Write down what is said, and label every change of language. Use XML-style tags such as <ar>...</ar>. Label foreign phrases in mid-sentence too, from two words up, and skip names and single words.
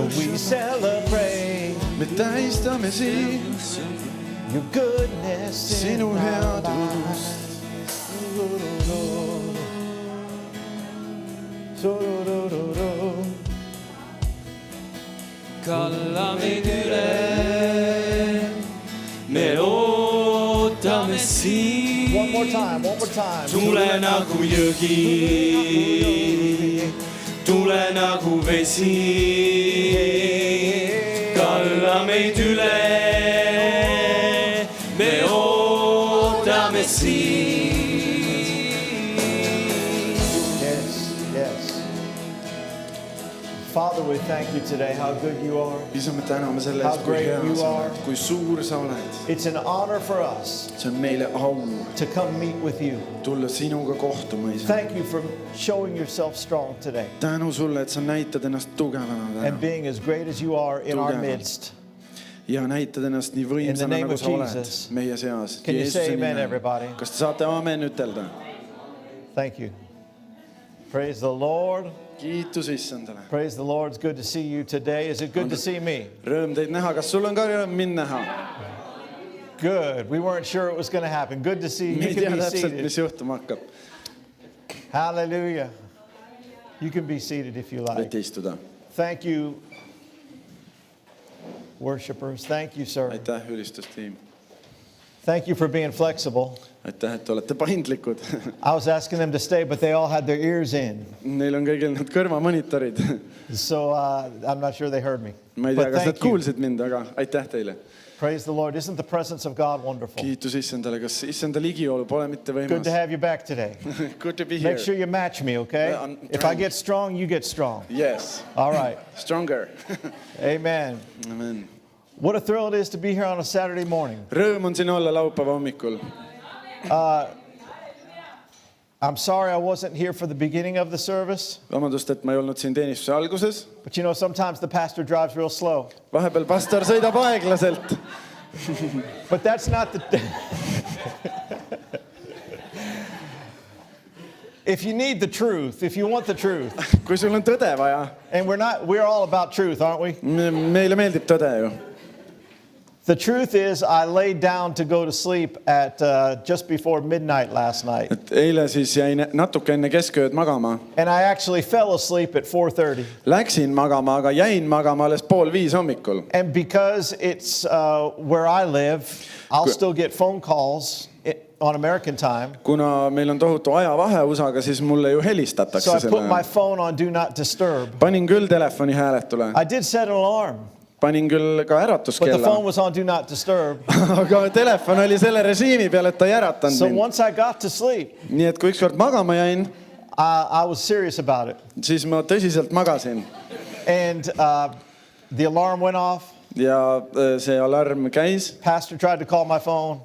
<en>We celebrate</en> <et>Me tähistame sind,</et> <en>your goodness in</en> <et>sinu</et> <en>our</en> <et>headust. Kalla meid üle, me ootame sind.</et> <en>One more time, one more time.</en> <et>Tule nagu jõgi, tule nagu vesi, kalla meid üle, me ootame sind.</et> <en>Yes, yes. Father, we thank you today how good you are.</en> <et>isa, me täname selle</et> <en>How</en> <et>eest, kui</et> <en>great</en> <et>hea</et> <en>you</en> <et>sa</et> <en>are.</en> <et>oled, kui suur sa oled.</et> <en>It's an honor for us</en> <et>See on meile au</et> <en>to come meet with you.</en> <et>tulla sinuga kohtuma, isa.</et> <en>Thank you for showing yourself strong today</en> <et>Tänu sulle, et sa näitad ennast tugevana</et> <en>and</en> <et>täna</et> <en>being as great as you are in our</en> <et>Tugevalt.</et> <en>midst.</en> <et>ja näitad ennast nii</et> <en>In the</en> <et>võimsana,</et> <en>name</en> <et>nagu</et> <en>of</en> <et>sa oled</et> <en>Jesus.</en> <et>meie seas.</et> <en>Can you say</en> <et>Jeesuse</et> <en>amen,</en> <et>nimel.</et> <en>everybody?</en> <et>Kas te saate amen ütelda?</et> <en>Thank you. Praise the Lord.</en> <et>Kiitus issandale.</et> <en>Praise the Lord. It's good to see you today. Is it good to see me?</en> <et>Rõõm teid näha. Kas sul on ka rõõm mind näha?</et> <en>Good. We weren't sure it was going to happen. Good to see you.</en> <et>Me</et> <en>You</en> <et>ei tea</et> <en>can be</en> <et>täpselt, mis</et> <en>seated.</en> <et>juhtuma hakkab.</et> <en>Hallelujah. You can be seated if you like.</en> <et>Võite istuda.</et> <en>Thank you, worshipers. Thank you, sir.</en> <et>Aitäh, ülistustiim.</et> <en>Thank you for being flexible.</en> <et>aitäh, et olete paindlikud.</et> <en>I was asking them to stay, but they all had their ears in.</en> <et>Neil on kõigil need kõrvamonitorid.</et> <en>So I'm not sure they heard me.</en> <et>Ma ei tea, kas nad kuulsid mind, aga aitäh teile.</et> <en>Praise the Lord. Isn't the presence of God wonderful?</en> <et>Kiitus Issandale, kas Issanda ligiolu pole mitte</et> <en>Good</en> <et>võimas?</et> <en>to have you back today. Good to be here. Make sure you match me, okay? Yeah, I'm If I trying. get strong, you get strong. Yes, All right. stronger. Amen. Amen. What a thrill it is to be here on a Saturday morning.</en> <et>Rõõm on siin olla laupäeva hommikul.</et> <en>I'm sorry I wasn't here for the beginning of the service,</en> <et>Vabandust, et ma ei olnud siin teenistuse alguses.</et> <en>but you know, sometimes the pastor drives real slow.</en> <et>Vahepeal pastor sõidab aeglaselt.</et> <en>But that's not the... If you need the truth, if you want the truth,</en> <et>Kui sul on tõde vaja,</et> <en>and we're all about truth, aren't we?</en> <et>meile meeldib tõde ju.</et> <en>The truth is I laid down to go to sleep at just before midnight last night.</en> <et>Et eile siis jäin natuke enne keskööd magama.</et> <en>And I actually fell asleep at 4:30.</en> <et>Läksin magama, aga jäin magama alles 4:30 hommikul.</et> <en>And because it's where I live, I'll still get phone calls on American time.</en> <et>Kuna meil on tohutu ajavahe USA-ga, siis mulle ju</et> <en>So</en> <et>helistatakse</et> <en>I put my</en> <et>selle.</et> <en>phone on do not disturb.</en> <et>Panin küll telefoni hääletule.</et> <en>I did set an alarm,</en> <et>Panin küll ka</et> <en>but the</en> <et>äratuskella.</et> <en>phone was on do not disturb.</en> <et>Aga telefon oli selle režiimi peal, et ta ei äratanud</et> <en>So</en> <et>mind.</et> <en>once I got to sleep,</en> <et>Nii et kui ükskord magama jäin,</et> <en>I was serious about it.</en> <et>siis ma tõsiselt magasin.</et> <en>And the alarm went off.</en> <et>Ja see alarm käis.</et> <en>Pastor tried to call my phone.</en>